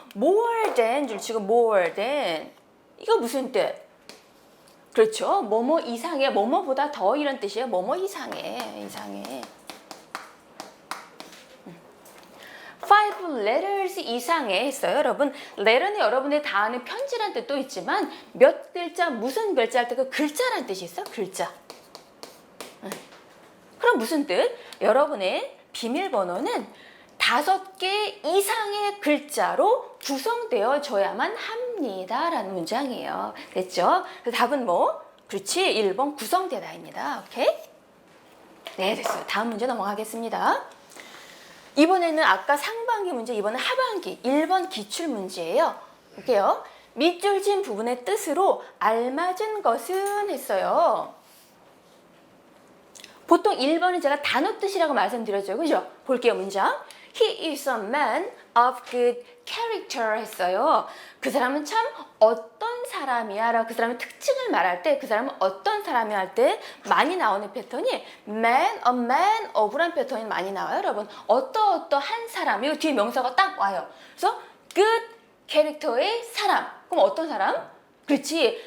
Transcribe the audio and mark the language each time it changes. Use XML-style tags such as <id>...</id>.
<en>more than</en> <ko>줄 치고</ko> <en>more than.</en> <ko>이거 무슨 뜻? 그렇죠. 뭐뭐 이상해. 뭐뭐보다 더 이런 뜻이에요. 뭐뭐 이상해. 이상해. 5 letters 이상의 했어요. 여러분, letter는 여러분의 다 아는 편지란 뜻도 있지만 몇 글자, 무슨 글자 할 때 그 글자란 뜻이 있어. 글자. 그럼 무슨 뜻? 여러분의 비밀번호는 5개 이상의 글자로 구성되어져야만 합니다. 라는 문장이에요. 됐죠? 그래서 답은 뭐? 그렇지. 1번 구성되다입니다. 오케이? 네, 됐어요. 다음 문제 넘어가겠습니다. 이번에는 아까 상반기 문제, 이번엔 하반기 1번 기출문제예요. 볼게요. 밑줄 진 부분의 뜻으로 알맞은 것은 했어요. 보통 1번은 제가 단어 뜻이라고 말씀드렸죠. 그죠? 볼게요, 문장.</ko> <en>He is a man of good character</en> <ko>했어요. 그 사람은 참 어떤 사람이야 라고 그 사람의 특징을 말할 때 그 사람은 어떤 사람이야 할 때 많이 나오는 패턴이 a man of란 패턴이 많이 나와요. 여러분 어떠한 사람 이거 뒤에 명사가 딱 와요. 그래서 good character의 사람 그럼 어떤 사람? 그렇지.</ko>